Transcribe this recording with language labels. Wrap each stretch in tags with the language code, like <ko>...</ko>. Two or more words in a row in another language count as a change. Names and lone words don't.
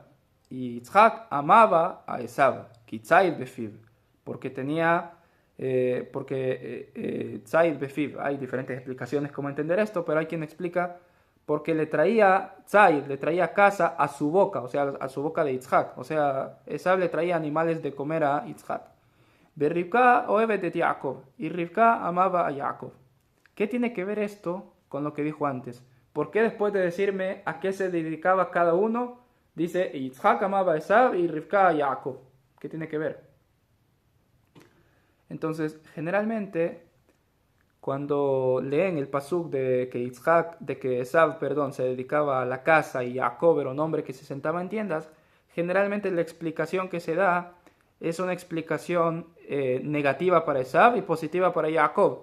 <es>Y Yitzhak amaba a Esav,</es> <he>כי ציד בפיו,</he> <es>porque tenía,</es> <he>ציד בפיו.</he> <es>Hay diferentes explicaciones cómo entender esto, pero hay quien explica porque le traía Tzaid, le traía caza a su boca, o sea, a su boca de Yitzhak. O sea, Esav le traía animales de comer a Yitzhak.</es> <he>ורבקה אהבת את יעקב,</he> <es>y Rivka amaba a Yaakov. ¿Qué tiene que ver esto con lo que dijo antes? ¿Por qué después de decirme a qué se dedicaba cada uno, dice Yitzhak amaba a Esav y Rivka a Yaakov? ¿Qué tiene que ver? Entonces, generalmente, cuando leen el pasuk de que Esav, se dedicaba a la caza y Jacob era un hombre que se sentaba en tiendas, generalmente la explicación que se da es una explicación negativa para Esav y positiva para Jacob.</es>